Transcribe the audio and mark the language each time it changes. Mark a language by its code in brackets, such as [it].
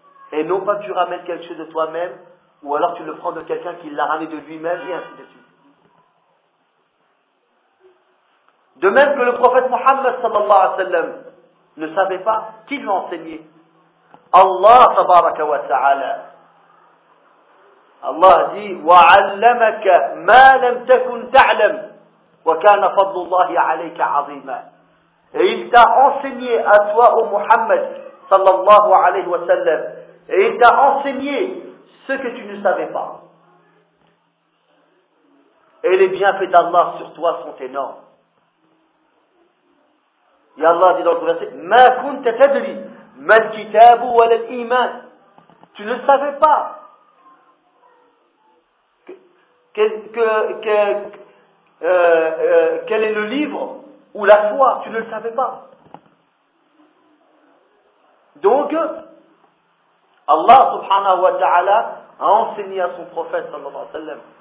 [fr] Et non pas tu ramènes quelque chose de toi-même, ou alors tu le prends de quelqu'un qui l'a ramené de lui-même, et ainsi de suite. De même que le prophète Mohammed [ar] sallallahu alayhi wa sallam [fr] ne savait pas qui lui enseignait. [ar] Allah tabaraka wa ta'ala. [fr] Allah dit [ar] وَعَلَّمَكَ مَا لَمْ تَكُنْ تَعْلَمْ وَكَانَ فَضْلُ اللَّهِ عَلَيْكَ عَظِيمًا. [fr] Et il t'a enseigné à toi, ô Muhammad [ar] sallallahu alayhi wa sallam, [fr] et il t'a enseigné ce que tu ne savais pas. Et les bienfaits d'Allah sur toi sont énormes. Et Allah dit dans le verset, [ar] مَا كُنْتَ تَدْرِي مَا الْكِتَابُ وَلَا الْإِيمَانِ. [fr] Tu ne savais pas quel est le livre ou la foi, tu ne le savais pas. Donc, Allah [ar] subhanahu wa ta'ala [fr] a enseigné à son prophète [ar] sallallahu alayhi wa sallam.